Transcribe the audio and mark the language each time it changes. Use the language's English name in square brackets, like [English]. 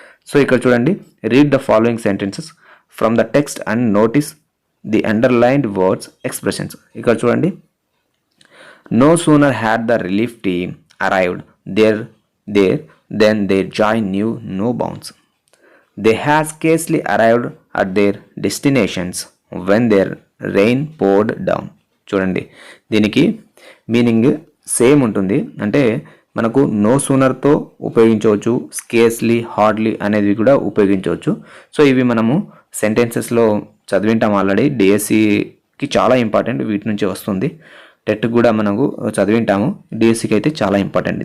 [Telugu] So ఇక్కడ చూడండి, [English] Read the following sentences from the text and notice the underlined words, expressions. [Telugu] ఇక్కడ చూడండి, [English] No sooner had the relief team arrived there then their joy knew no bounds. They had scarcely arrived at their destinations when their rain poured down. [Telugu] చూడండి, దీనికి meaning same ఉంటుంది. అంటే మనకు no సూనర్తో ఉపయోగించవచ్చు, scarcely, hardly అనేది కూడా ఉపయోగించవచ్చు. So ఇవి మనము సెంటెన్సెస్లో చదివింటాం ఆల్రెడీ. డిఎస్సికి చాలా ఇంపార్టెంట్, వీటి నుంచి వస్తుంది. టెట్ కూడా మనకు చదివింటాము, డిఎస్సికి అయితే చాలా ఇంపార్టెంట్.